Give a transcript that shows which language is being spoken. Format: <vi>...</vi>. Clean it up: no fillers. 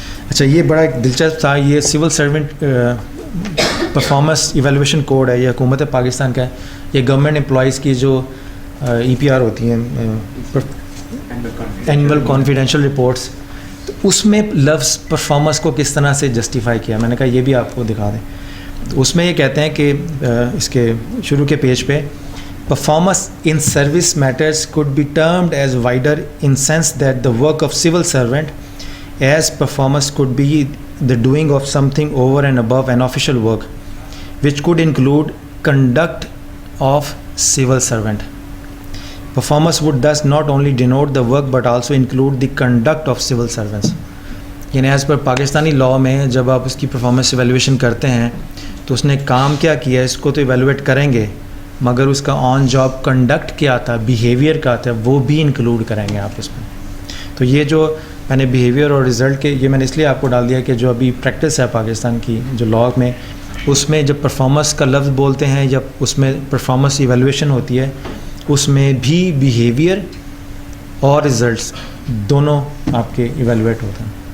<ur>اچھا, یہ بڑا ایک دلچسپ تھا. یہ civil servant performance evaluation code ہے, یہ حکومت پاکستان کا ہے. یہ گورنمنٹ امپلائیز کی جو EPR ہوتی ہیں, اینول کانفیڈینشیل رپورٹس, تو اس میں لفظ پرفارمنس کو کس طرح سے جسٹیفائی کیا. میں نے کہا یہ بھی آپ کو دکھا دیں. تو اس میں یہ کہتے ہیں کہ اس کے شروع کے پیج پہ, performance in service matters</ur> <en>could be termed as wider in sense that the work of civil servant as performance could be the doing of something over and above an official work, which could include conduct of civil servant. Performance would thus not only denote the work but also include the conduct of civil servants.</en> <ur>یعنی as per Pakistani law میں جب آپ اس کی performance evaluation کرتے ہیں تو اس نے کام کیا کیا اس کو تو ایویلویٹ کریں گے, مگر اس کا آن جاب کنڈکٹ کیا تھا, بیہیویئر کیا تھا, وہ بھی انکلوڈ کریں گے آپ اس میں. تو یہ جو میں نے بیہیویئر اور رزلٹ کے, یہ میں نے اس لیے آپ کو ڈال دیا کہ جو ابھی پریکٹس ہے پاکستان کی جو لاء میں, اس میں جب پرفارمنس کا لفظ بولتے ہیں, جب اس میں پرفارمنس ایویلویشن ہوتی ہے, اس میں بھی بیہیویئر اور رزلٹس دونوں آپ کے ایویلویٹ ہوتے ہیں.</ur>